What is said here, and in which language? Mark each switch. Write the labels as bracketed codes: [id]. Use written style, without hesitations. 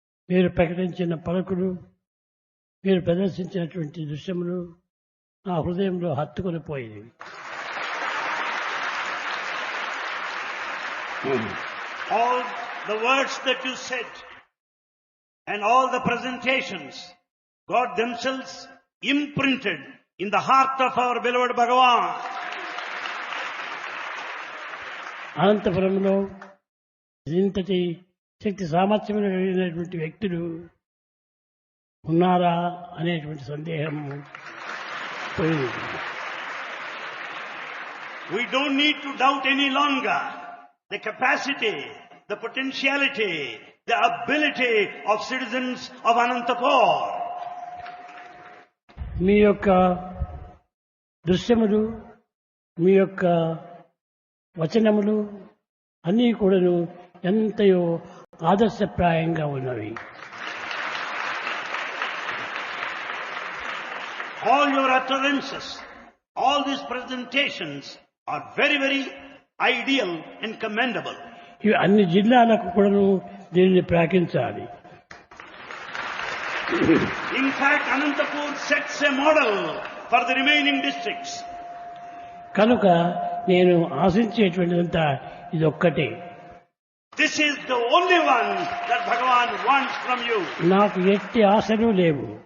[te] మీరు ప్రకటించిన పలుకులు, మీరు ప్రదర్శించినటువంటి దృశ్యములు నా హృదయంలో హత్తుకొని పోయింది. [en] All the words that you said and all the presentations got themselves imprinted in the heart of our beloved Bhagavan. [te] అనంతపురంలో ఇంతటి శక్తి సామర్థ్యములు కలిగినటువంటి వ్యక్తులు ఉన్నారా అనేటువంటి సందేహం పోయింది. [en] We don't need to doubt any longer the capacity, the potentiality, the ability of citizens of Anantapur. [te] మీ యొక్క దృశ్యములు, మీ యొక్క వచనములు అన్నీ కూడాను ఎంతయో ఆదర్శప్రాయంగా ఉన్నవి. [en] All your utterances, all these presentations are very, very ideal and commendable. [te] ఇవి అన్ని జిల్లాలకు కూడాను దీనిని ప్రాకించాలి. [en] In fact, Anantapur sets a model for the remaining districts. [te] కనుక నేను ఆశించేటువంటిదంతా ఇది ఒక్కటే. [en] This is the only one that Bhagavan wants from you. [te] నాకు ఎట్టి ఆశలు లేవు.